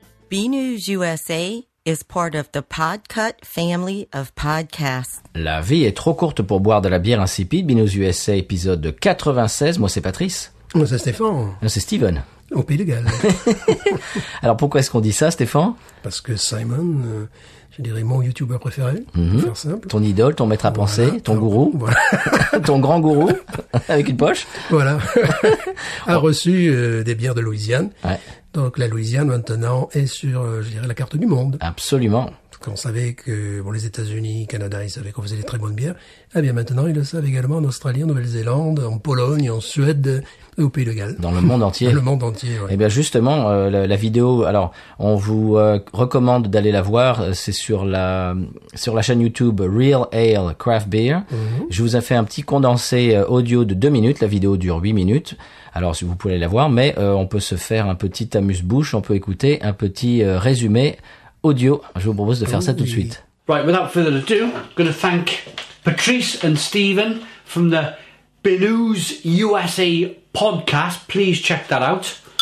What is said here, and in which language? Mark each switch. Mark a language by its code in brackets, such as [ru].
[en] BNews USA is part of the Podcut family of podcasts. [fr] La vie est trop courte pour boire de la bière insipide. Binous USA, épisode 96. Moi, c'est Patrice. Moi, c'est Stéphane, Non, c'est Steven. au Pays de Galles. Alors, pourquoi est-ce qu'on dit ça, Stéphane? Parce que Simon, je dirais mon youtubeur préféré, pour faire simple. Ton idole, ton maître à penser, Voilà. ton gourou, Voilà. ton grand gourou, avec une poche. Voilà. A reçu des bières de Louisiane. Ouais, Donc la Louisiane, maintenant, est sur, je dirais, la carte du monde. absolument. Quand on savait que bon, les États-Unis, Canada, ils savaient qu'on faisait des très bonnes bières, eh bien maintenant, ils le savent également en Australie, en Nouvelle-Zélande, en Pologne, en Suède et au Pays de Galles. Dans le monde entier. Dans le monde entier, ouais. Eh bien justement, la vidéo, alors on vous recommande d'aller la voir, c'est sur la chaîne YouTube Real Ale Craft Beer. Je vous ai fait un petit condensé audio de 2 minutes, la vidéo dure 8 minutes. Alors si vous pouvez aller la voir, mais on peut se faire un petit amuse-bouche, on peut écouter un petit résumé audio. Je vous propose de faire ça tout de suite. [en] Right, without further ado, I'm going to thank Patrice and Stephen from the Binous USA podcast. Please check that out.